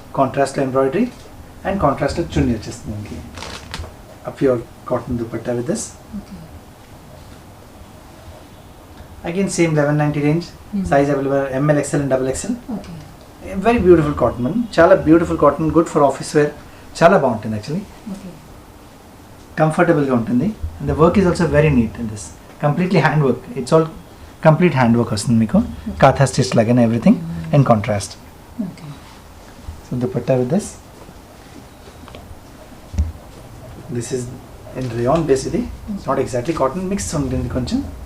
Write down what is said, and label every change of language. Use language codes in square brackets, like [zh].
[en] Contrast embroidery and contrast chunni [te] వచ్చేస్తుంది మనకి. [en] A pure cotton dupatta with this. Okay Again same 1190 range. Size available ML, XL and double XL. Okay Very beautiful cotton, man. చాలా beautiful cotton, good for office wear. [te] చాలా బాగుంటుంది actually. Okay Comfortable గా ఉంటుంది. [en] And the work is also very neat in this. Completely hand work. It's all complete hand work [te] వస్తుంది మీకు. [en] Katha stitch లాగా and everything in contrast. Okay So dupatta with this. This is in rayon base ఇది. It's not exactly cotton, mixed [te] ఉంటుంది కొంచెం.